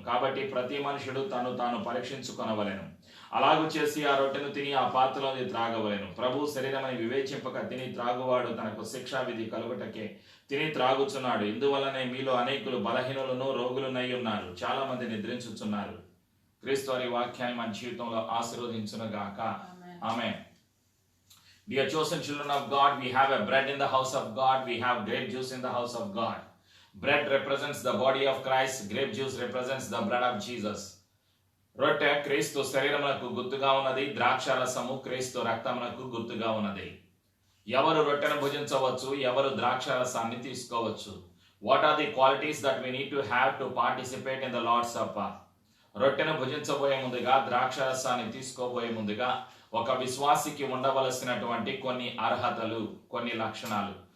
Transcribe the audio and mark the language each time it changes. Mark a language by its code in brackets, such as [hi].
[te] కాబట్టి ప్రతి మనుషుడు తను తాను పరీక్షించుకొనవలెను. అలాగు చేసి ఆ రొట్టెను తిని ఆ పాత్రలోని త్రాగవలెను. ప్రభు శరీరమని వివేచింపక తిని త్రాగువాడు తనకు శిక్షా విధి కలుగుటకే తిని త్రాగుచున్నాడు. ఇందువల్లనే మీలో అనేకులు బలహీనులను రోగులునై ఉన్నారు, చాలా మంది నిద్రించుచున్నారు. క్రీస్తు వారి వాక్యాన్ని మన జీవితంలో ఆశీర్వదించునుగాక. ఆమేన్. [en] Dear chosen children of God, we have a bread in the house of God. We have grape juice in the house of God. Bread represents the body of Christ. Grape juice represents the blood of Jesus. [te] రొట్టె క్రీస్తు శరీరమునకు గుర్తుగా ఉన్నది. ద్రాక్ష రసము క్రీస్తు రక్తమునకు గుర్తుగా ఉన్నది. ఎవరు రొట్టెను భుజించవచ్చు, ఎవరు ద్రాక్ష రసాన్ని తీసుకోవచ్చు? [en] What are the qualities that we need to have to participate in the Lord's supper? [te] రొట్టెను భుజించబోయే ముందుగా, ద్రాక్ష రసాన్ని తీసుకోబోయే ముందుగా ఒక విశ్వాసికి ఉండవలసినటువంటి కొన్ని అర్హతలు, కొన్ని లక్షణాలు.